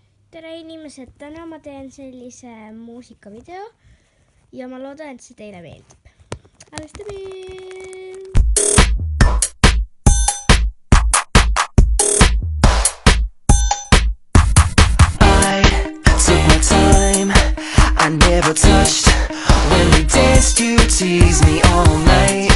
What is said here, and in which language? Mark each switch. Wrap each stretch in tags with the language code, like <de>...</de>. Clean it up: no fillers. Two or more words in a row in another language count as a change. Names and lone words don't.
<et>tere inimesed, täna ma teen sellise muusikavideo ja ma loodan, et see teile meeldib. Alustame!</et> <en>I never touched when we danced. You teased me all night.</en>